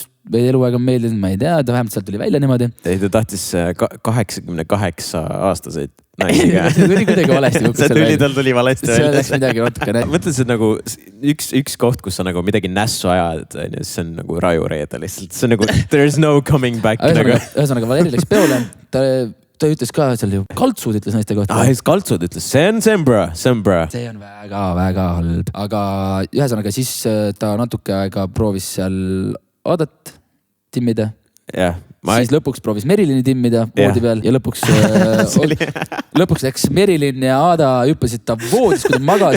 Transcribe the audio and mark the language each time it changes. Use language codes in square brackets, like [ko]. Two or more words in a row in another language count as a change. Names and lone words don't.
[et] Või eluaeg on meeldinud, ma ei tea, ta vähemalt sealt tuli välja niimoodi. Ei, ta tahtis 88 aastaseid. See tuli kuidagi valesti. Tal tuli valesti. See läks midagi vatukene. Mõtlen, see nagu üks koht, kus sa nagu midagi nässu ajad, see on nagu Rajureede lihtsalt. See on nagu [en] there's no coming back. [et] Ühesõnaga, Valeri läks peole. Ta ütles ka seal ju, kaltsud ütles naiste kohta. Kaltsud ütles, see on bro. See on väga halb. Aga ühesõnaga siis ta natuke aega proovis seal Aadat timmida. Siis lõpuks proovis Merilini timmida voodi peal ja lõpuks läks Merilin ja Aada hüppasid ta voodis, kui ta magas.